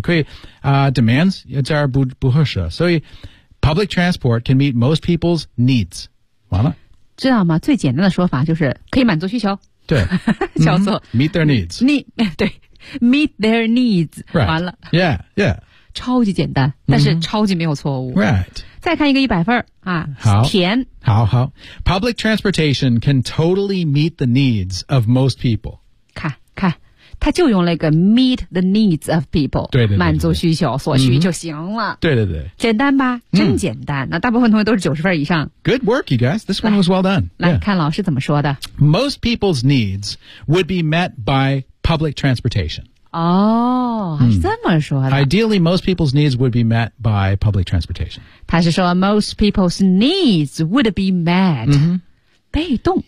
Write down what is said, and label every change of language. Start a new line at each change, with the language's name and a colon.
Chinese: 可以、demands 在这儿 不合适。所以
English: public transport can meet most people's needs.
Chinese: 完了。知道吗最简单的说法就是可以满足需求。对。叫做、
English: meet their needs. 对。Meet their needs、 right.
Chinese: 完了
English: Yeah, yeah
Chinese: 超级简单但是超级没有错误
English: Right
Chinese: 再看一个一百分、好甜
English: 好好 Public transportation can totally meet the needs of most people
Chinese: 看他就用了一个
English: meet the needs of people
Chinese: 对满足需求所需就行了、对简单吧真简单、那大部分同学都是90分以上
English: Good work you guys This one was well done
Chinese: 来、看老师怎么说的
English: Most people's needs would be met byPublic transportation.
Chinese: 是这么说的。
English: Ideally, most people's needs would be met by public transportation.
Chinese: 他是说
English: most people's needs would be met.、被动。